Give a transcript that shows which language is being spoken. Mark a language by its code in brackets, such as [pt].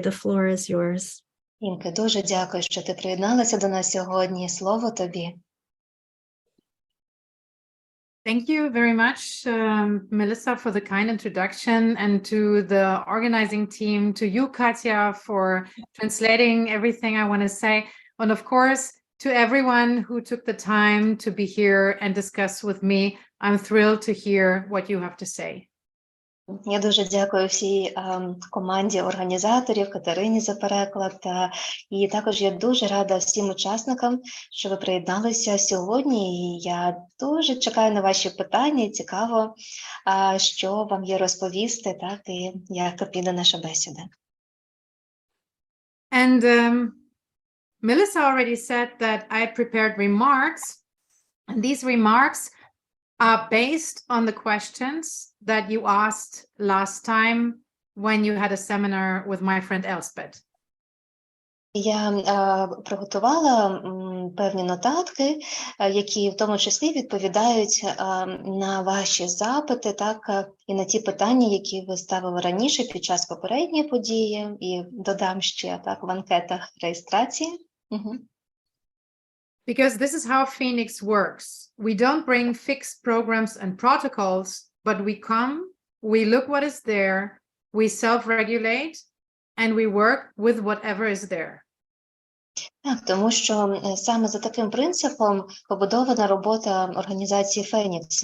[en] The floor is yours. [uk] Імке, дуже дякую, що ти приєдналася до нас сьогодні. Слово тобі. [en] Thank you very much, Melissa, for the kind introduction, and to the organizing team, to you, Katya, for translating everything I want to say, and of course, to everyone who took the time to be here and discuss with me. I'm thrilled to hear what you have to say. [uk] Я дуже дякую всій команді організаторів, Катерині за переклад, і також я дуже рада всім учасникам, що ви приєдналися сьогодні, і я дуже чекаю на ваші питання, і цікаво, що вам є розповісти, так, і як піде наша бесіда. [en] And Melissa already said that I prepared remarks, and these remarks are based on the questions that you asked last time when you had a seminar with my friend Elspeth. [uk] Я приготувала певні нотатки, які в тому числі відповідають на ваші запити, так, і на ті питання, які ви ставили раніше під час попередньої події, і додам ще так в анкетах реєстрації. [en] Because this is how Phoenix works. We don't bring fixed programs and protocols, but we come, we look what is there, we self-regulate, and we work with whatever is there. [uk] Так, тому що саме за таким принципом побудована робота організації Фенікс.